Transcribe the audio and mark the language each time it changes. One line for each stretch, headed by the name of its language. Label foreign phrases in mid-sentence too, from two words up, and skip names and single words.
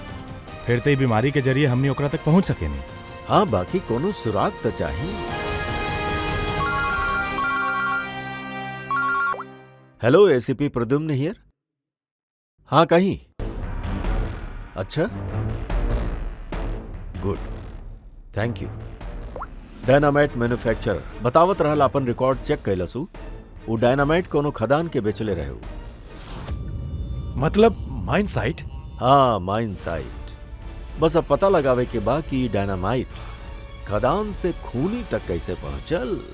Bhojpuri: फिर तो बीमारी के जरिए हमने ओकरा तक पहुंच सके नहीं। हाँ, बाकी कोनो सुराग तो चाहिए। हेलो, एसीपी प्रद्युम्न हियर। हाँ, कहीं? अच्छा,
English: good, thank you. dynamite manufacturer
Bhojpuri: बतावत रहल, अपन
English: record check
Bhojpuri: कैलसू। वो डायनामाइट कोनो खदान के बेचले रहे हो।
English: मतलब mine site? हाँ, mine site.
Bhojpuri: बस अब पता लगावे के बा कि डायनामाइट खदान से खूनी तक कैसे पहुंचल।